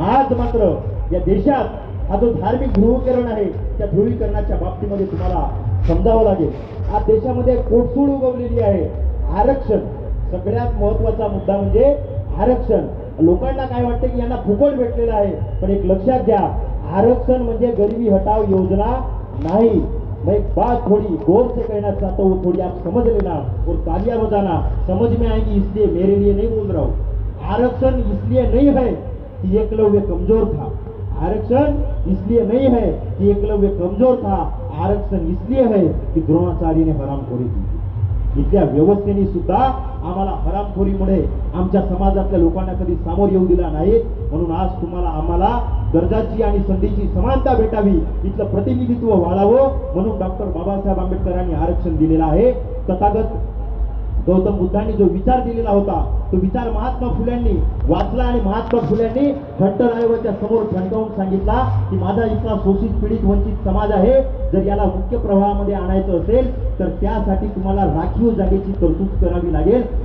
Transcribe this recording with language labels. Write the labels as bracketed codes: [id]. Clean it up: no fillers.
[mr] पण आज मात्र या देशात हा जो धार्मिक ध्रुवीकरण आहे त्या ध्रुवीकरणाच्या बाबतीमध्ये तुम्हाला समजावं लागेल. आज देशामध्ये कोटसूळ उगवलेली आहे. आरक्षण सगळ्यात महत्वाचा मुद्दा म्हणजे आरक्षण. लोकांना काय वाटतं की यांना फुकट भेटलेलं आहे, पण एक लक्षात घ्या, आरक्षण म्हणजे गरिबी हटाव योजना नहीं. [hi] मैं एक बात थोड़ी गौर से कहना चाहता हूँ, थोड़ी आप समझ लेना और तालियां बजाना, समझ में आएगी, इसलिए मेरे लिए नहीं बोल रहा हूँ. आरक्षण इसलिए नहीं है कि एकलव्य कमजोर था, आरक्षण इसलिए नहीं है कि एकलव्य कमजोर था, आरक्षण इसलिए है कि द्रोणाचार्य ने हरामखोरी की. [mr] इथल्या व्यवस्थेने सुद्धा आम्हाला हरामखोरीमुळे आमच्या समाजातल्या लोकांना कधी सामोर येऊ दिला नाही. म्हणून आज तुम्हाला आम्हाला दर्जाची आणि संधीची समानता भेटावी, इथलं प्रतिनिधित्व वाढावं म्हणून डॉक्टर बाबासाहेब आंबेडकरांनी आरक्षण दिलेलं आहे. तथागत गौतम बुद्धांनी जो विचार दिलेला होता तो विचार महात्मा फुल्यांनी वाचला आणि महात्मा फुल्यांनी घंटरायाच्या समोर ठणकावून सांगितला की माझा इथला शोषित पीडित वंचित समाज आहे, जर याला मुख्य प्रवाहामध्ये आणायचं असेल तर त्यासाठी तुम्हाला राखीव जागेची तरतूद करावी लागेल.